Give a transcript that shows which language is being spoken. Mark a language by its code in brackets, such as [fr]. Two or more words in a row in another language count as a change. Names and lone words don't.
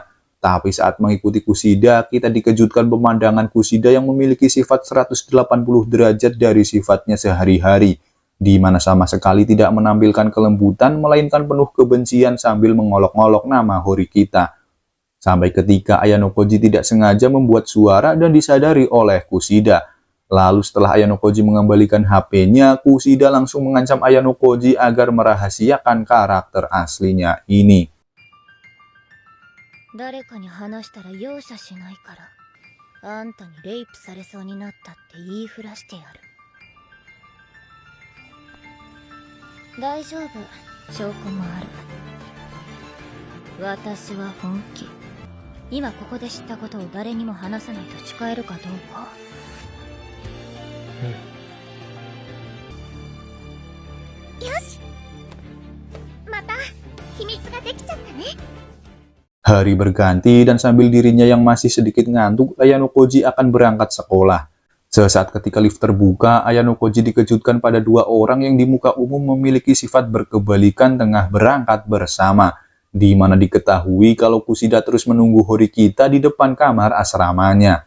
[id] Tapi saat mengikuti Kushida, kita dikejutkan pemandangan Kushida yang memiliki sifat 180 derajat dari sifatnya sehari-hari, di mana sama sekali tidak menampilkan kelembutan, melainkan penuh kebencian sambil mengolok-ngolok nama Horikita. Sampai ketika Ayano Koji tidak sengaja membuat suara dan disadari oleh Kushida. Lalu setelah Ayano Koji mengembalikan HP-nya, Kushida langsung mengancam Ayano Koji agar merahasiakan karakter aslinya ini. [ja] 誰かに話したら容赦しないから、あんたにレイプされそうになったって言いふらしてやる。大丈夫、証拠もある。私は本気。今ここで知ったことを誰にも話さないと誓えるかどうか。よし、また秘密ができちゃったね。 [id] Hari berganti dan sambil dirinya yang masih sedikit ngantuk, Ayano Koji akan berangkat sekolah. Sesaat ketika lift terbuka, Ayano Koji dikejutkan pada dua orang yang di muka umum memiliki sifat berkebalikan tengah berangkat bersama, di mana diketahui kalau Kushida terus menunggu Horikita di depan kamar asramanya.